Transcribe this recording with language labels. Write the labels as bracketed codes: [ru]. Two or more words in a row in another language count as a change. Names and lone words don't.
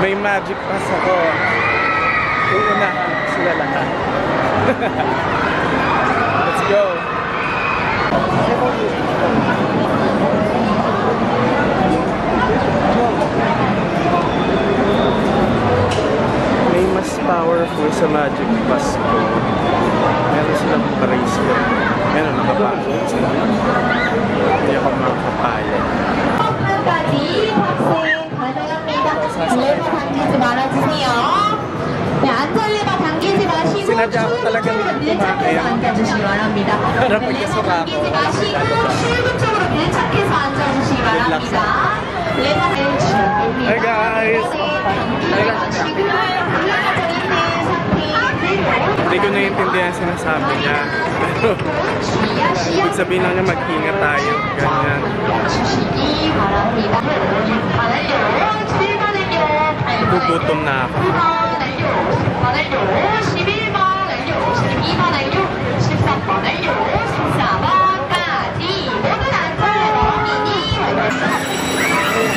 [tl] Magic Pass ako, uunahan sila lahat. [en] Let's go! [tl] May mas powerful sa Magic Pass ko. Meron silang bracelet. Meron nakapasok sila. Hindi ako makakapayag. [ko] 까지 탑승 가능합니다. 레버 당기지 말아주세요. 네, 안전레버 당기지 마시고 출구 밀착해서 앉아주시기 바랍니다. 레버 당기지 마시고 출구 쪽으로 밀착해서 앉아주시기 바랍니다. 레버를 준비합니다. [en] Hi guys! [ko] 올라가져 있는 상태이고 [tl] Hindi ko naiintindihan sinasabi niya. Pero ibig sabihin lang niya mag-ingat tayo. Ganyan. [ko] 주시기 바랍니다. [tl] Gugutom na ako. [ko] 11번 완료, 12번 완료, 13번 완료, 14번까지 모든 안전레버 미니 완료.